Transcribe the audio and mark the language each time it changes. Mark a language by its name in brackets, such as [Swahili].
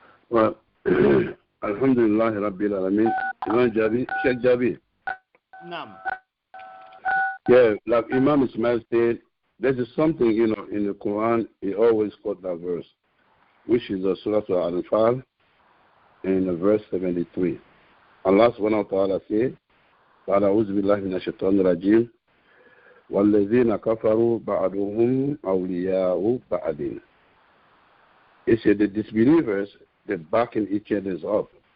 [English] Well, Alhamdulillah Rabbil Alameen. Imam Jabi, Sheikh Jabi. [Arabic] Naam. [English] Yeah, like Imam Ismail said, there is something, you know, in the Quran, he always quote that verse, which is Surah Al-Anfal in verse 73. [Arabic] Allah subhanahu wa ta'ala said, فَأَعُوذُ بِاللَّهِ مِنَ الشَّيْطَانِ الرَّجِيمِ وَالَّذِينَ كَفَرُوا بَعْضُهُمْ أَوْلِيَاءُ بَعْضٍ. [English] He said the disbelievers, they're backing each other's up.